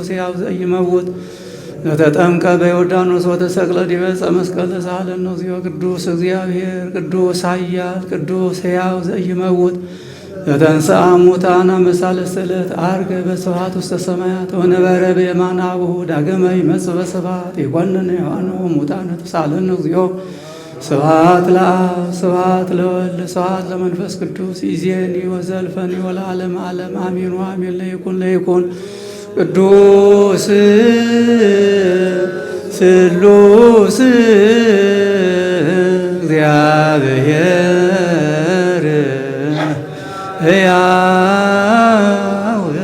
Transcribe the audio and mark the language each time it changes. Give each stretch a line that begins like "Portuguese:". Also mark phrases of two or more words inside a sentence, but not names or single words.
Geez: ሕያው ዘኢይመውት ዘተጠምቀ በዮርዳኖስ ወተሰቅለ ዲበ ዕፀ መስቀል ተሳሃለነ እግዚኦ ቅዱስ እግዚአብሔር ቅዱስ ኃያል ቅዱስ ሕያው ዘኢይመውት ዘተንሥአ እሙታነ በሳልስት ዕለት ዐርገ በስብሐት ውስተ ሰማያት ወነበረ በየማነ አቡሁ ዳግመ ይመጽእ በስብሐት ይኰንነ ሕያዋነ ወሙታነ ተሳሃለነ እግዚኦ ስብሐት ለአብ ስብሐት ለወልድ ስብሐት ለመንፈስ ቅዱስ ይእዜኒ ወዘልፈኒ ወለዓለመ ዓለም አሜን ወአሜን። ለይኩን ቅዱስ ስሉስ እግዚአብሔር ሕያው